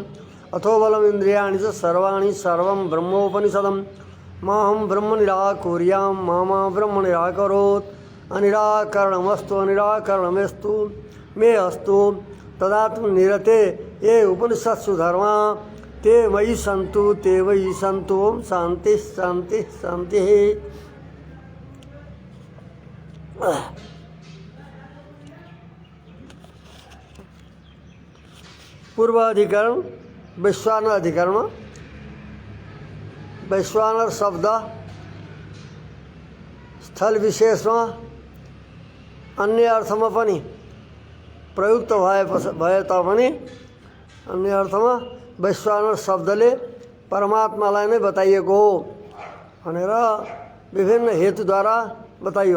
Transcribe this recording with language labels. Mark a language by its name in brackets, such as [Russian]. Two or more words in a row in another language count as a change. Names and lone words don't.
[Sanskrit] अथो बलमिन्द्रियाणि च सर्वाणि सर्वं ब्रह्मोपनिषदं माहं ब्रह्म निराकुर्यां मा ब्रह्म निराकरोत् अनिराकरणमस्तु अनिराकरणमेस्तु मे अस्तु तदात्मनिरते ये उपनिषत्सु धर्मा ते मयि सन्तु ते मयि सन्तु ओम शांति शांति शांति। पूर्वाधिकरण वैश्वानर अधिकरण वैश्वानर शब्द स्थल [Nepali] विशेषमा अन्य अर्थमा पनि प्रयुक्त भए तापनि अन्य अर्थमा वैश्वानर शब्दले परमात्मालाई नै बताइएको हो भनेर विभिन्न हेतुद्वारा बताइयो।